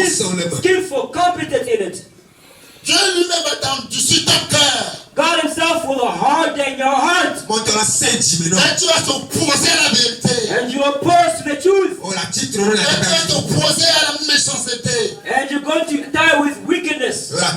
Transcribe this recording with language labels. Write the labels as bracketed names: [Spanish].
[English] is skillful, competent in it. [French] Dieu lui-même va t'endurcir ton cœur. [English] God himself will harden your heart. [French] Et tu vas t'opposer à la vérité. [English] And you oppose to the truth. [French] Et tu vas t'opposer à la méchanceté. [English] And you're going to die with wickedness.